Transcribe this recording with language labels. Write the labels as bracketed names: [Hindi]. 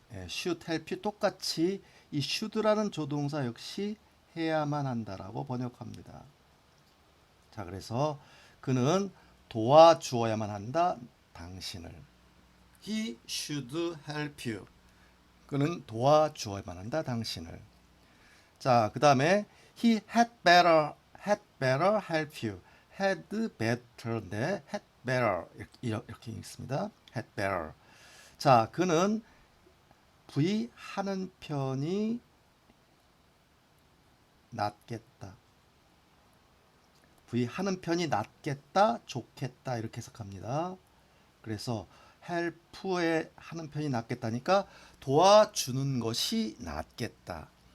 [English] should help you [Korean] 똑같이 이 should라는 조동사 역시 해야만 한다라고 번역합니다. 자, 그래서 그는 도와주어야만 한다, 당신을. [English] He should help you. [Korean] 그는 도와주어야만 한다, 당신을. 자, 그 다음에 [English] he had better help you. [Korean] had better인데 had better 이렇게 읽습니다. [English] had better. [Korean] 자, 그는 V 하는 편이 낫겠다. V 하는 편이 낫겠다, 좋겠다 이렇게 해석합니다. 그래서 help에 하는 편이 낫겠다니까 도와주는 것이 낫겠다.